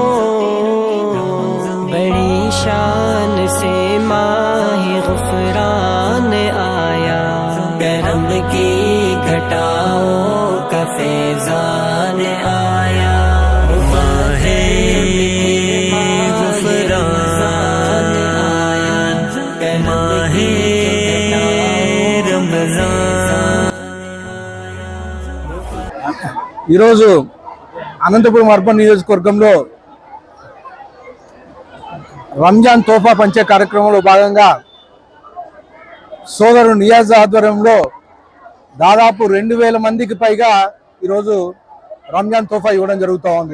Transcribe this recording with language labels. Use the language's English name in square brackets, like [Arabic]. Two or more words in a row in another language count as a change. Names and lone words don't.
[Urdu] بڑی شان سے ماہ غفران آیا کرم کی گھٹاؤں کا فیضان آیا ماہ غفران آیا ماہ رمضان [Telugu] ఈరోజు అనంతపురం అర్బన్ నియోజకవర్గంలో రంజాన్ తోఫా పంచే కార్యక్రమంలో భాగంగా సోదరుడు నియాజ్ ఆధ్వర్యంలో దాదాపు 2000 మందికి పైగా ఈరోజు రంజాన్ తోఫా ఇవ్వడం జరుగుతూ ఉంది.